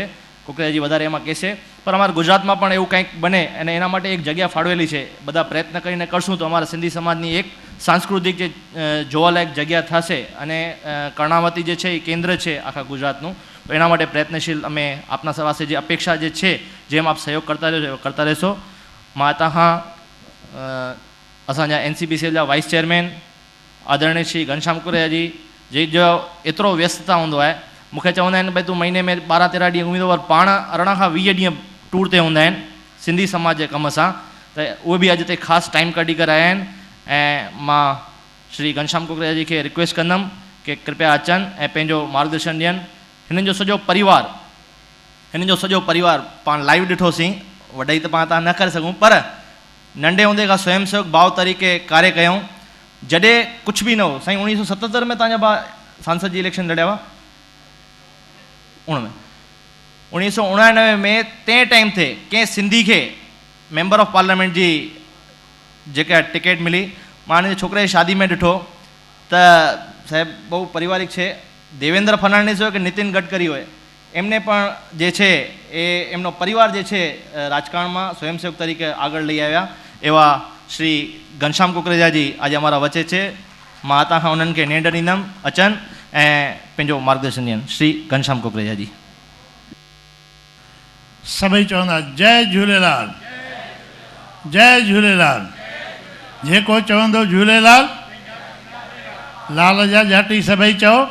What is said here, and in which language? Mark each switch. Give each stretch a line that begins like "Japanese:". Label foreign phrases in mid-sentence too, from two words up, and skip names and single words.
Gujarati: કુકરેજાજી વધારે એમાં કહેશે, પણ અમારા ગુજરાતમાં પણ એવું કંઈક બને અને એના માટે એક જગ્યા ફાળવેલી છે। બધા પ્રયત્ન કરીને કરશું તો અમારા સિંધી સમાજની એક સાંસ્કૃતિક જે જોવાલાયક જગ્યા થશે અને કર્ણાવતી જે છે એ કેન્દ્ર છે આખા ગુજરાતનું, તો એના માટે પ્રયત્નશીલ અમે આપના પાસે જે અપેક્ષા જે છે જેમ આપ સહયોગ કરતા રહેશો।
Sindhi: मां तव्हां असांजा NCPCL जा
English: vice chairman
Sindhi: आदरणीय श्री घनश्याम कुकरेजा जी जो एतिरो व्यस्तता हूंदो आहे, मूंखे चवंदा आहिनि भई तूं महीने में 12-13 ॾींहं घुमी थो, पर पाण 18 खां 20 ॾींहं टूर ते हूंदा आहिनि सिंधी समाज जे कम सां, त उहे बि अॼु ते ख़ासि टाइम कढी करे आया आहिनि। ऐं मां श्री घनश्याम कुकरेजा जी खे रिक्वेस्ट कंदुमि कि कृपया अचनि ऐं पंहिंजो मार्गदर्शन ॾियनि। हिननि जो सॼो परिवार पाण लाइव ॾिठोसीं, वॾाई त पाण तव्हां न करे सघूं, पर नंढे हूंदे खां स्वयं सेवक भाव तरीक़े कार्य कयूं। जॾहिं कुझु बि न हो साईं, 1977 में तव्हांजा भाउ सांसद जी इलेक्शन लड़िया हुआ, 1999 में तंहिं टाइम ते कंहिं सिंधी खे
English: member of parliament
Sindhi: जी जेका टिकट मिली, मां हिन छोकिरे जी शादी में ॾिठो त साहिब
Gujarati: બહુ પારિવારિક છે। દેવેન્દ્ર ફર્નાન્ડિસ હોય કે નીતિન ગડકરી હોય, એમને પણ જે છે એ એમનો પરિવાર જે છે રાજકારણમાં સ્વયંસેવક તરીકે આગળ લઈ આવ્યા એવા શ્રી ઘનશ્યામ કુકરેજાજી આજે અમારા વચ્ચે છે।
Sindhi: मां तव्हां उन्हनि खे नेंड ॾींदुमि, अचनि ऐं पंहिंजो मार्गदर्शन ॾियनि। श्री घनश्याम कुकरेजाजी। सभई चवंदा जय झूलेलाल, जय झूलेलाल। जेको चवंदो झूलेलाल लाल जा जाटी सभई चओ।